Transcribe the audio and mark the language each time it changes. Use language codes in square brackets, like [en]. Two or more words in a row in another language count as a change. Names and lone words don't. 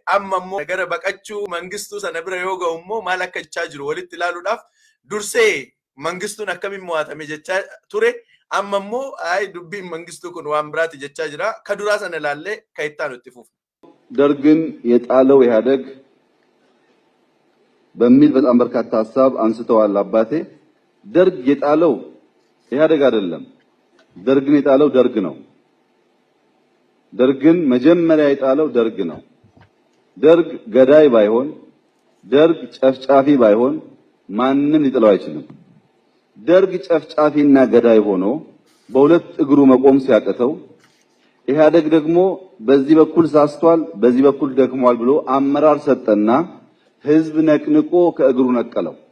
[om] amma immoo gara baqachuu mangistuu sana bira yoo ga'u immoo maal akka jechaa jiru walitti ilaaluudhaaf dursee mangistuun akkamiin mo'atame jechaa ture amma immoo dubbiin mangistuu kun waan biraati jechaa jira ka duraa sana ilaallee ka ittaan itti fufu [am] ደርግን የጣለው ኢህአደግ በሚል በጣም በርካታ ሐሳብ አንስተዋል አባቴ ደርግ የጣለው ኢህአደግ አይደለም ደርግን የጣለው ደርግ ነው ደርግን መጀመሪያ የጣለው ደርግ ነው ደርግ ገዳይ ባይሆን ደርግ ጨፍጫፊ ባይሆን ማንንም ሊጥለው አይችልም ደርግ ጨፍጫፊና ገዳይ ሆኖ በሁለት እግሩ መቆም ሲያቀተው ኢህአደግ ደግሞ በዚህ በኩል ሳስቷል በዚህ በኩል ደክሟል ብሎ አመራር ሰጠና ህዝብ ነቅንቆ ከእግሩ ነቀለው